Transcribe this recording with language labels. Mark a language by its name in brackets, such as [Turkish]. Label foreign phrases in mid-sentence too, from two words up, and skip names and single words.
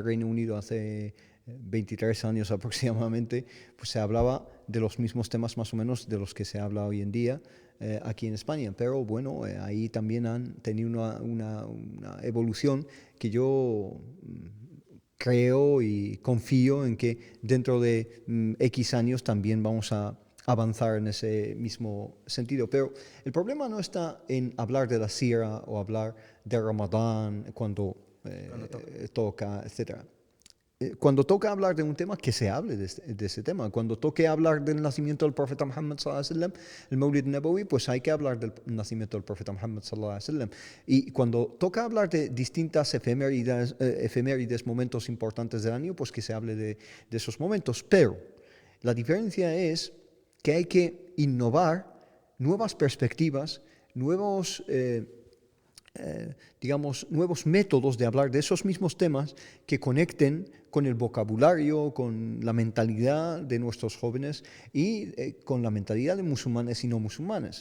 [Spanish] Reino Unido hace 23 años aproximadamente, pues se hablaba de los mismos temas más o menos de los que se habla hoy en día aquí en España, pero bueno, ahí también han tenido una evolución que yo creo y confío en que dentro de X años también vamos a avanzar en ese mismo sentido. Pero el problema no está en hablar de la Sira o hablar de Ramadán cuando toca, etc. Cuando toca hablar de un tema, que se hable de ese tema. Cuando toque hablar del nacimiento del profeta Muhammad [Arabic] صلى الله عليه وسلم, [Spanish] el [Arabic] مولد نبوي, [Spanish] pues hay que hablar del nacimiento del profeta Muhammad [Arabic] صلى الله عليه وسلم. [Spanish] Y cuando toca hablar de distintas efemérides, momentos importantes del año, pues que se hable de esos momentos. Pero la diferencia es que hay que innovar nuevas perspectivas, nuevos métodos de hablar de esos mismos temas que conecten con el vocabulario, con la mentalidad de nuestros jóvenes y con la mentalidad de musulmanes y no musulmanes.